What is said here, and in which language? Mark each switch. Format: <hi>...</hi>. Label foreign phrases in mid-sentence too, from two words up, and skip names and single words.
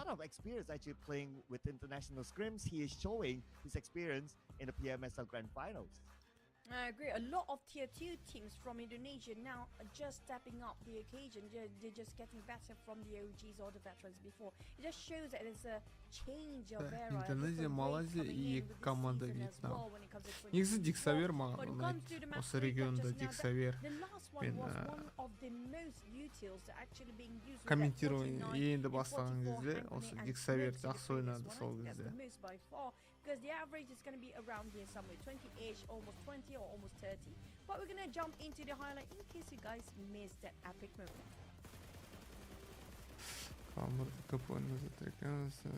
<en>lot of experience actually playing with international scrims, he is showing his experience in the PMSL Grand Finals. I agree. A lot of tier 2 teams from Indonesia now are just stepping up the occasion. They're just getting better from the OGs or the veterans before. It just shows that there's a change of</en> <kk>Да,</kk> <en>era. a</en> <kk>Индонезия,</kk> <en>different wave</en> <kk>Малайзия</kk> <en>coming</en> <kk>и</kk> <en>in</en> <kk>екі</kk> <en>with this</en> <kk>команда</kk> <en>season as</en> <kk>Вьетнам.</kk> <en>well when it comes to</en> <kk>Негізі</kk> <en>2024.</en> <kk>Диксавер маған</kk> <en>When it</en> <kk>ұнайды.</kk> <en>comes to the match</en> <kk>Осы</kk> <en>break up</en> <kk>регионда</kk> <en>just now,</en> <kk>Диксавер.</kk> <en>the last one</en> <kk>мен,</kk> <en>was one of the most utils that actually being used with that</en> <kk>Комментирование</kk> <en>49</en> <kk>енді</kk> <en>and</en> <kk>бастаған</kk> <en>44</en> <kk>кезде</kk> <en>hand</en> <kk>осы</kk> <en>grenade and</en> <kk>Диксавер</kk> <en>Frenzy, the</en> <kk>жақсы</kk> <en>previous</en> <kk>ойнады</kk> <en>one. I</en> <kk>сол</kk> <en>think that's</en> <kk>кезде.</kk> <en>the most by far, because the average is going to be around here somewhere 20-ish, almost 20 or almost 30. But we're going to jump into the highlight in case you guys missed that epic moment.</en> <kk>Қамыр көп ойнап жатыр екен.</kk>